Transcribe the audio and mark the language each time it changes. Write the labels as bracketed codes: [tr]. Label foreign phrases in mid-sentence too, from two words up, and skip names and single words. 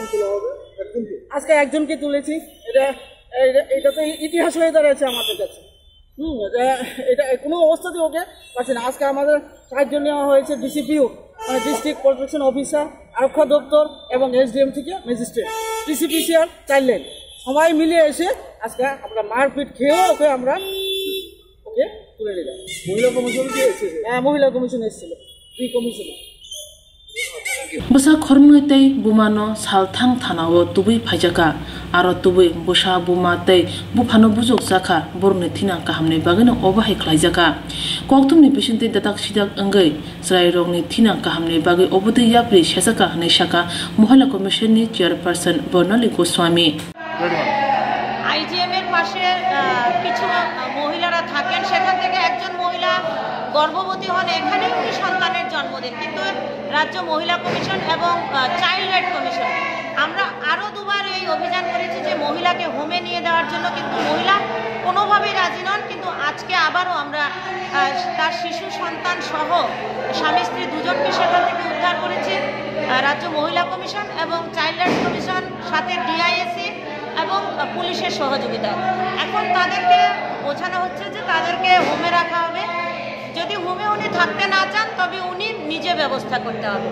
[bn] তোলা হবে আজকে একজনকে তুলেছি এটা তো ইতিহাস হয়ে দাঁড়াচ্ছে আমাদের কাছে এটা কোনো অবস্থাতেই ওকে পাচ্ছে না আজকে আমাদের সাহায্য নেওয়া হয়েছে ডিসিপিও মানে ডিস্ট্রিক্ট প্রোটেকশন অফিসার আরক্ষা দপ্তর এবং এসডিএম থেকে ম্যাজিস্ট্রেট ডিসিপিসিআর চাইল্ড লাইন সবাই মিলে এসে আজকে আমরা মারপিট খেয়েও ওকে তুলে নিলাম মহিলা কমিশন কি এসেছে হ্যাঁ মহিলা কমিশন এসেছিল 2 কমিশনে [trp] busa khormui tei bumano salthang thanao tubui phaijaka aro tubui busa buma tei bufano bujok jaka borni thina kahamne bagino obahai khlaijaka koktumni bisinte datak sidak angai srai rongni thina kahamne bagi obodi yapri shesaka hne shaka mohila commission ni chairperson Barnali Goswami [bn] আইজিএম এর পাশে কিছু মহিলারা থাকেন সেখান থেকে একজন মহিলা গর্ভবতী হন এখানে উনি সন্তানের জন্ম দেন কিন্তু রাজ্য মহিলা কমিশন এবং চাইল্ড রাইট কমিশন আমরা আরও 2 বার এই অভিযান করেছি যে মহিলাকে হোমে নিয়ে দেওয়ার জন্য কিন্তু মহিলা কোনোভাবেই রাজি নন কিন্তু আজকে আবারও আমরা তার শিশু সন্তান সহ স্বামী স্ত্রী দুজনকে সেখান থেকে উদ্ধার করেছি রাজ্য মহিলা কমিশন এবং চাইল্ড রাইট কমিশন সাথে ডিআইএসি এবং পুলিশের সহযোগিতা এখন তাদেরকে বোঝানো হচ্ছে যে তাদেরকে হোমে রাখা হবে যদি হোমে উনি থাকতে না চান তবে উনি নিজে ব্যবস্থা করতে হবে।